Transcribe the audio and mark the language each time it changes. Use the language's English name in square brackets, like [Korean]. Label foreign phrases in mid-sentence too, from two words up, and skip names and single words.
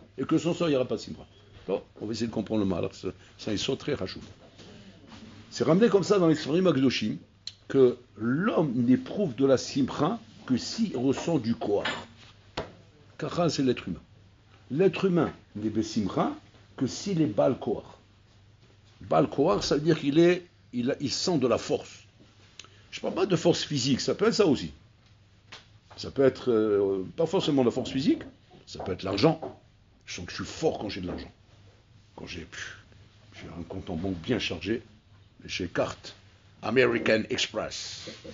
[French] Et que sans ça, il n'y aura pas de simra. Bon, on va essayer de comprendre le mal. Alors, ça, ils sont très rachou. C'est ramené comme ça dans les [Hebrew] ספרים הקדושים [French] que l'homme n'éprouve de la simra que s'il ressent du koach. Car c'est l'être humain. L'être humain n'est besimcha que s'il est [Hebrew] בעל כח. בעל כח, [French] ça veut dire il sent de la force. Je ne parle pas de force physique, ça peut être ça aussi. Ça peut être pas forcément la force physique, ça peut être l'argent. Je sens que je suis fort quand j'ai de l'argent. Quand j'ai un compte en banque bien chargé, chez carte American Express.